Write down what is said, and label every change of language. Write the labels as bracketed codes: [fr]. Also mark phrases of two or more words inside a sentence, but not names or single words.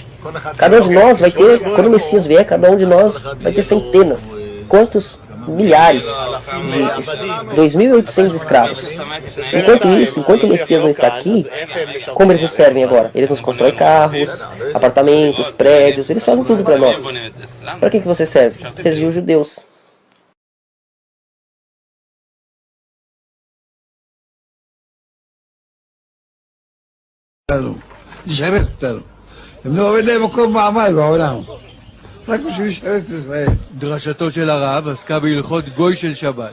[pt] Cada um de nós vai ter, quando o Messias vier, cada um de nós vai ter centenas, quantos milhares de 2.800 escravos. Enquanto isso, enquanto o Messias não está aqui, como eles nos servem agora? Eles nos constroem carros, apartamentos, prédios, eles fazem tudo para nós. Para que você serve? Servir os judeus. [he] הם לא עובד להם מקום מעמד בעולם. רק בשביל לשרת את ישראל. דרשתו של הרב עסקה בהלכות גוי של שבת.